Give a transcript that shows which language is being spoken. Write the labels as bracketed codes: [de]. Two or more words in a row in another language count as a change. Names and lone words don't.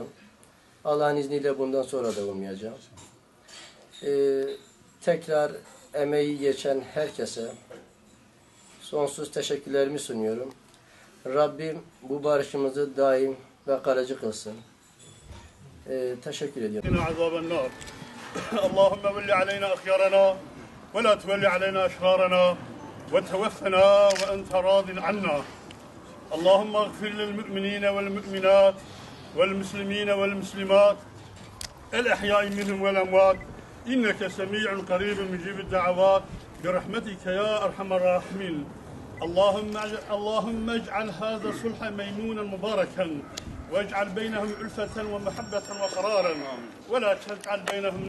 [tr] Allah'ın izniyle bundan sonra da olmayacağım. Tekrar emeği geçen herkese sonsuz teşekkürlerimi sunuyorum. Rabbim bu barışımızı daim ve kalıcı kılsın. Teşekkür ediyorum. [ar] عذاب النار اللهم ول علينا أخيارنا ولا تول علينا أشرارنا وتوفنا وأنت راض عنا اللهم اغفر للمؤمنين والمؤمنات والمسلمين والمسلمات الأحياء منهم والأموات إنك سميع قريب مجيب الدعوات برحمتك يا أرحم الراحمين اللهم اجعل هذا الصلح ميمونا مباركا واجعل بينهم ألفة ومحبة وقرارا ولا تجعل بينهم